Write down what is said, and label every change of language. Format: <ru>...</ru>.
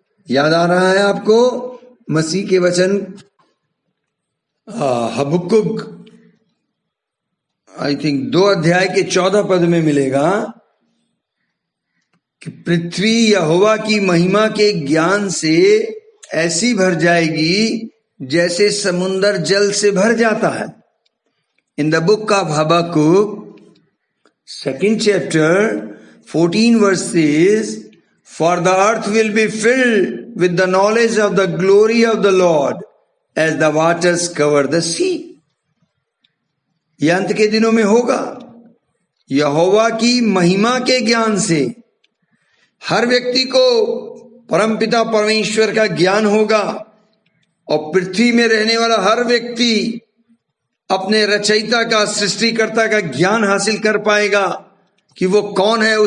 <hi>याद आ रहा है आपको मसीह के वचन हबक्कुक</hi> <en>I think</en> <hi>2 अध्याय के 14 पद में मिलेगा कि पृथ्वी यहोवा की महिमा के ज्ञान से ऐसी भर जाएगी जैसे समुंदर जल से भर जाता है।</hi> <en>In the book of Habakkuk 2nd chapter 14 verse says, for the earth will be filled with the knowledge of the glory of the Lord as the waters cover the sea.</en> <hi>यह अंत के दिनों में होगा। यहोवा की महिमा के ज्ञान से हर व्यक्ति को परमपिता परमेश्वर का ज्ञान होगा, और पृथ्वी में रहने वाला हर व्यक्ति अपने रचयिता का, सृष्टिकर्ता का ज्ञान हासिल कर पाएगा कि वो कौन है।</hi>